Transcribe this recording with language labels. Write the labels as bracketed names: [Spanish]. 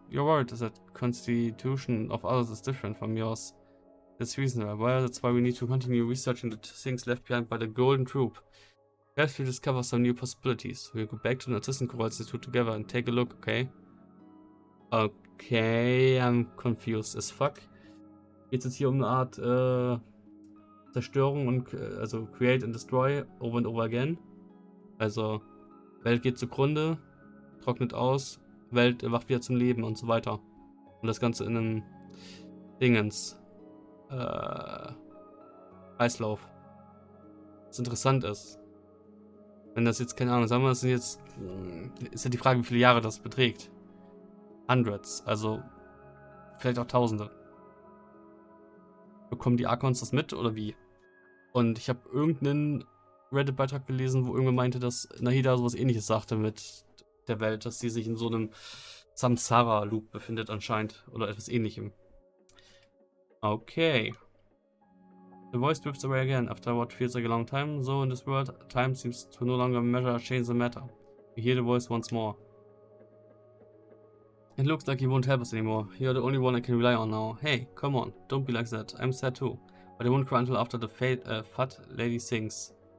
[English] You're worried that the constitution of others is different from yours. That's reasonable. Well, that's why we need to continue researching the things left behind by the Golden Troop. Perhaps we'll discover some new possibilities. We'll go back to the Narzissenkreuz Institute together and take a look, okay? Okay, I'm confused as fuck. [German] Geht es jetzt hier um eine Art Zerstörung und also [English] Create and Destroy over and over again? [German] Also, Welt geht zugrunde, trocknet aus, Welt erwacht wieder zum Leben und so weiter. Und das Ganze in einem Dingens. Kreislauf. Was interessant ist. Wenn das jetzt, keine Ahnung, sagen wir, das sind jetzt. Ist ja die Frage, wie viele Jahre das beträgt. Hundreds, also vielleicht auch Tausende. Bekommen die Archons das mit oder wie? Und ich habe irgendeinen Reddit-Beitrag gelesen, wo irgendwer meinte, dass Nahida sowas ähnliches sagte mit der Welt, dass sie sich in so einem Samsara-Loop befindet anscheinend oder etwas ähnlichem. Okay. [English] The voice drifts away again after what feels like a long time. So in this world, time seems to no longer measure or change the matter. You hear the voice once more. It looks like you won't help us anymore. You're the only one I can rely on now. Hey, come on, don't be like that. I'm sad too. But I won't cry until after the fat lady sings.